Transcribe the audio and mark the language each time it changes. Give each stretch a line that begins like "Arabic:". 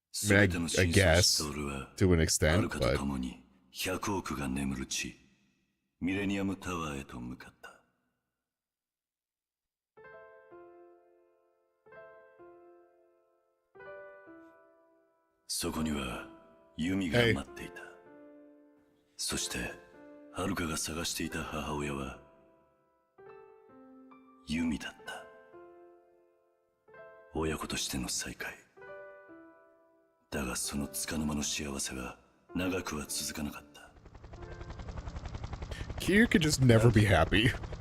English: I mean, I guess to an extent, but
Japanese: 100億が眠る地ミレニアムタワーへと向かった。そこにはユミが待っていた。そしてハルカが探していた母親はユミだった。親子としての再会。だがその束の間の幸せは長くは続かなかった。
English: Kiryu could just never be happy.